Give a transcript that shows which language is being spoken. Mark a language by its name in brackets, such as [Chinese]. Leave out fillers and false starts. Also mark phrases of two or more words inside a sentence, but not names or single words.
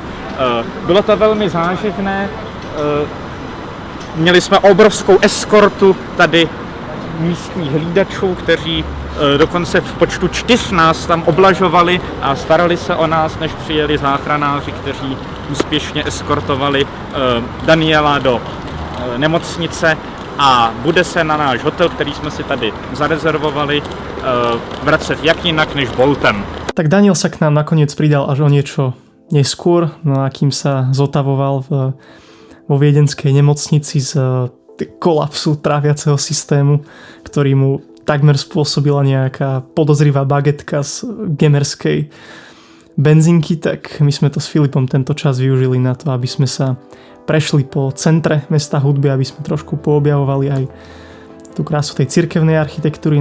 [Czech] Bylo to velmi záživné, měli jsme obrovskou eskortu tady místních hlídačů, kteří dokonce v počtu 4 nás tam oblažovali a starali se o nás, než přijeli záchranáři, kteří úspěšně eskortovali Daniela do nemocnice a bude se na náš hotel, který jsme si tady zarezervovali, vracet jak jinak než Boltem. [Slovak] Tak Daniel sa k nám nakoniec pridal až o niečo neskôr, no a kým sa zotavoval vo viedenskej nemocnici z kolapsu tráviaceho systému, ktorý mu takmer spôsobila nejaká podozrivá bagetka z gemerskej benzínky, tak my sme to s Filipom tento čas využili na to, aby sme sa prešli po centre mesta hudby, aby sme trošku poobjavovali aj tú krásu tej cirkevnej architektúry.